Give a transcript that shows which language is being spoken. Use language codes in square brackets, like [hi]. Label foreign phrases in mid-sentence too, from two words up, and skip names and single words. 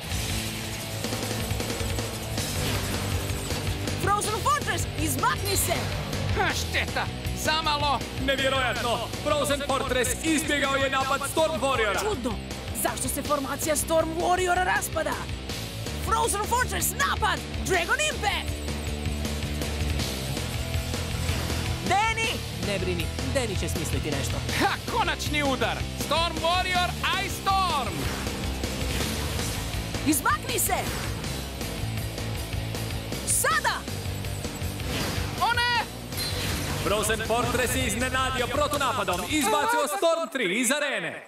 [hr] Frozen Fortress, izmakni se! Ha, šteta! Zamalo! Nevjerojatno! Frozen Fortress izbjegao je napad Storm Warriora. Čudno, zašto se formacija Storm Warriora raspada? Frozen Fortress, napad! Dragon Impact! Danny! Ne brini, Danny će smisliti nešto. Ha, konačni udar! Storm Warrior, Ice Storm! Izmakni se! Sada! O ne! Frozen Fortress je iznenadio protunapadom i izbacio Storm 3 iz arene.